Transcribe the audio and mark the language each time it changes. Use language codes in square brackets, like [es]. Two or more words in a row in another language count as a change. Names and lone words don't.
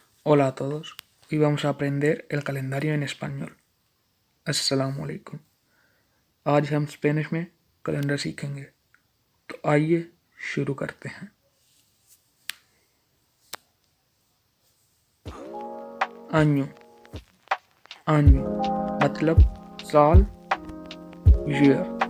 [es] Hola a todos, hoy vamos a aprender el calendario en español. [ar] السلام عليكم. [hi] आज हम स्पेनिश में कैलेंडर सीखेंगे, तो आइए शुरू करते हैं। [es] año, año [hi] मतलब साल, year।